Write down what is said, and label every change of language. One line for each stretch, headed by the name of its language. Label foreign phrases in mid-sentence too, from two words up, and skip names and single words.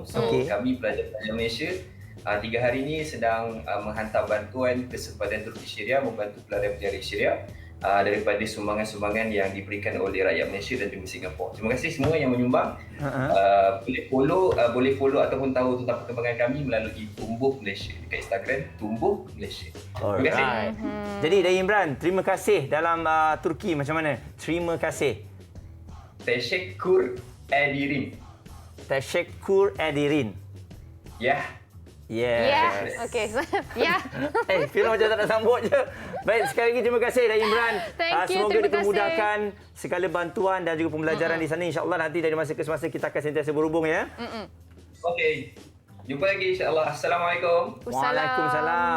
Malay: So kami pelajar-pelajar Malaysia 3 hari ini sedang menghantar bantuan ke sempadan Turki Syria, membantu pelarian-pelarian Syria daripada sumbangan-sumbangan yang diberikan oleh rakyat Malaysia dan juga Singapura. Terima kasih semua yang menyumbang. Boleh follow ataupun tahu tentang perkembangan kami melalui Tumbuh Malaysia dekat Instagram Tumbuh Malaysia. Terima kasih. Jadi Dayi Imran, terima kasih dalam Turki macam mana? Terima kasih.
Turkish: Teşekkür ederim. Teşekkür ederim.
Malay: Ya. Yes. Okey. Ya. Fiona macam tak nak sambut je. Baik, sekali lagi terima kasih Dayi Imran.
English: Thank you,
Malay: Semoga terima dipermudahkan segala bantuan dan juga pembelajaran di sana. InsyaAllah nanti dari masa ke semasa kita akan sentiasa berhubung ya. Okey. Jumpa lagi insya-Allah. Assalamualaikum.